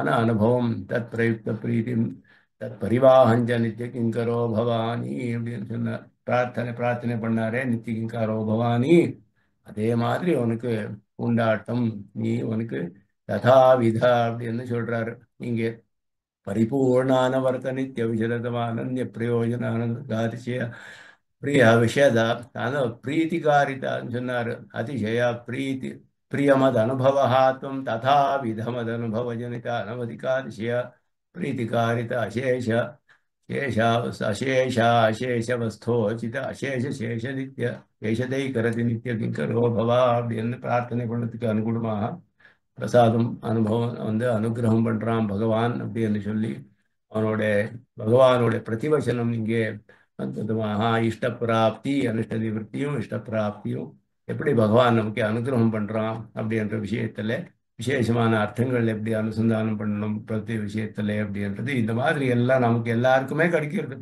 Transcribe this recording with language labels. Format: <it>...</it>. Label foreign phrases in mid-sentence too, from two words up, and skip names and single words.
<sa>तत् प्रयुक्त प्रीति तत् परिवाहञ्च नित्य किङ्करो भवानि</sa> <ta>அப்படின்னு சொன்னார். பிரார்த்தனை பிரார்த்தனை பண்ணாரே</ta> <sa>नित्य किङ्करो भवानि,</sa> <ta>அதே மாதிரி உனக்கு உண்டாட்டம், நீ உனக்கு ததாவிதா அப்படின்னு சொல்றாரு இங்கே.</ta> <sa>परिपूर्णानवर्त नित्य विशदमानन्य प्रयोजनानंद गातिशय प्रिय विषद प्रीतिकारिता சொன்னார். अतिशय प्रीति प्रियमदु अनुभवः त्वं तथा विधमद अनुभव जनित अनवधिकातिशय प्रीतिकारित अशेष शेषावश अशेष अशेषवस्थोचित अशेष शेष नित्य शेषदैकरति नित्य किङ्करो भव</sa> <ta>அப்படின்னு பிரார்த்தனை பண்ணதுக்கு அனுகூலமாக பிரசாதம் அனுபவம் வந்து அனுகிரகம் பண்றான் பகவான் அப்படின்னு சொல்லி அவனோட பகவானோட பிரதிவசனம் இங்கே அற்புதமாக இஷ்டப்பிராப்தி அனிஷ்ட நிவர்த்தியும் இஷ்டப்பிராப்தியும் எப்படி பகவான் நமக்கு அனுகிரகம் பண்றான் அப்படின்ற விஷயத்துல விசேஷமான அர்த்தங்கள் எப்படி அனுசந்தானம் பண்ணணும் பிரதி விஷயத்துல அப்படின்றது இந்த மாதிரி எல்லாம் நமக்கு எல்லாருக்குமே கிடைக்கிறது.</ta>